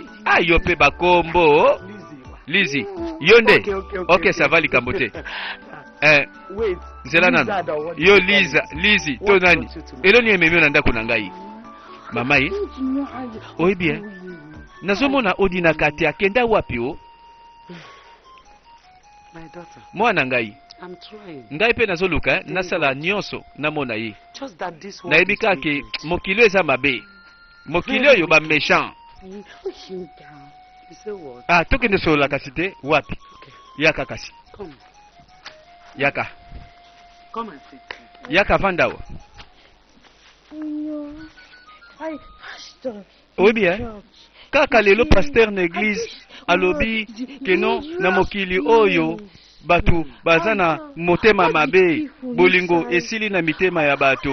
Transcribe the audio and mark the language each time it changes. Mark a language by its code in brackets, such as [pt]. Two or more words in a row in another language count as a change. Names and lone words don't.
[ln] Yo pe bakombo Lizi. Yonde. [fr] OK, ça va likambote. [en] Wait. [ln] Nzela nana. Yo Lizi, to nani? Eloni ememi na ndako na ngai. Mama ye. [fr] Oui bien. [ln] nazomona odinaka te akenda wapi o? [en] My daughter, [ln] Mwana ngai. [en] I'm trying. [ln] Ngai pe nazoluka nasala nyonso namona ye. [en] Just that this one. [ln] Nayebi kake mokili eza mabe. Mokili oyo ba méchant. [en] Push him down. You say what? [ln] Ah, tokende solola kasi te wapi? [en] Okay. [ln] Yaka kasi. [en] Come. [ln] Yaka. [en] Come and sit. [ln] Yaka vanda o. [en] No. Pastor. [fr] Oui bien. [ln] Kaka lelo pasteur na église alobi keno na mokili oyo batu bazana motema mabe bolingo esili na mitema ya bato.